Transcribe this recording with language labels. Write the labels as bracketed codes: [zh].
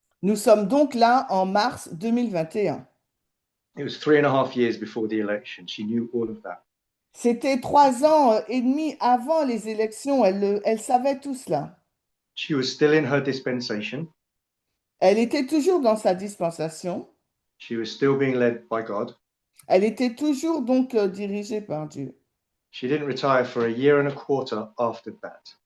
[fr] Nous sommes donc là en mars 2021. [en] It was 3.5 years before the election. She knew all of that. [fr] C'était 3 ans et demi avant les élections. Elle savait tout cela. [en] She was still in her dispensation. [fr] Elle était toujours dans sa dispensation. [en] She was still being led by God. [fr] Elle était toujours donc dirigée par Dieu. [en] She didn't retire for a year and a quarter after that.